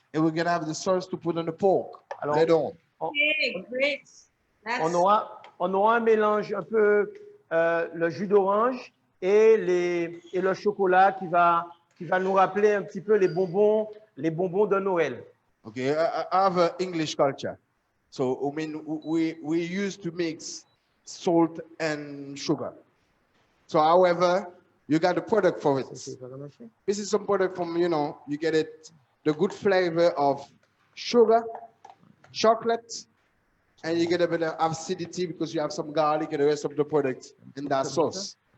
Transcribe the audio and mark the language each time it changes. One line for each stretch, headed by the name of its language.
English: and we're going to have the sauce to put on the pork
French: Alors,
English: later on. Okay, great.
French: on aura un mélange un peu le jus d'orange et le chocolat qui va nous rappeler un petit peu les bonbons de Noël.
English: Okay, I have an English culture. So, I mean, we used to mix salt and sugar. So, however, you got the product for it. This is some product from, you know, you get it, the good flavor of sugar, chocolate, and you get a bit of acidity because you have some garlic and the rest of the product in that sauce.